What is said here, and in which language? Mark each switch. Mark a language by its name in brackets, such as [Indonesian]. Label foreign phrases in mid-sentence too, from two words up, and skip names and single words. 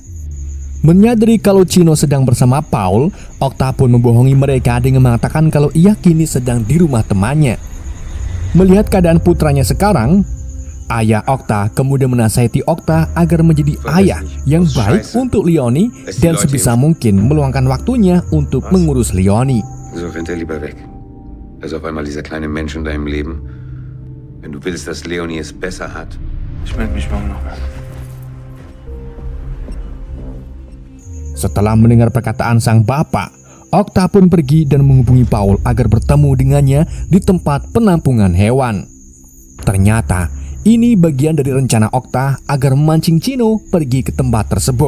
[Indonesian] Menyadari kalau Chino sedang bersama Paul, Okta pun membohongi mereka dengan mengatakan kalau ia kini sedang di rumah temannya. Melihat keadaan putranya sekarang, ayah Okta kemudian menasihati Okta agar menjadi ayah yang baik untuk Leonie dan sebisa mungkin meluangkan waktunya untuk mengurus Leonie. [German] So rennt er lieber weg. Da ist auf einmal dieser kleine Mensch in deinem Leben. Wenn du willst, dass Leonie es besser hat. Ich melde mich morgen nochmal. [Indonesian] Setelah mendengar perkataan sang bapak, Okta pun pergi dan menghubungi Paul agar bertemu dengannya di tempat penampungan hewan. Ternyata ini bagian dari rencana Okta agar memancing Chino pergi ke tempat tersebut.